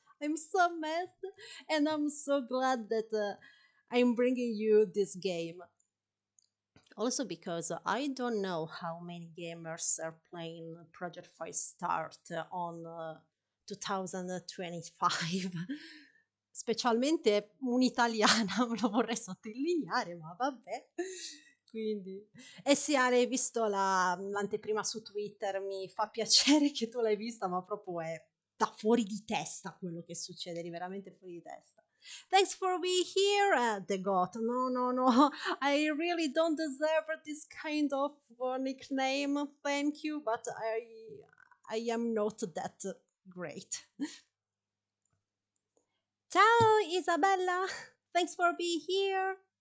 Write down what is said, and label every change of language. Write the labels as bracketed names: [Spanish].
[English] I'm so mad, and I'm so glad that I'm bringing you this game. Also, because I don't know how many gamers are playing Project Five Start on 2025. [Italian] Specialmente un'italiana, lo vorrei sottolineare, ma vabbè. Quindi, eh sì, Ale, hai visto l'anteprima su Twitter, mi fa piacere che tu l'hai vista, ma proprio è da fuori di testa quello che succede, eri veramente fuori di testa. [English] Thanks for being here, the god. No, no, no, I really don't deserve this kind of nickname. Thank you, but I am not that great. Ciao, Isabella. Thanks for being here.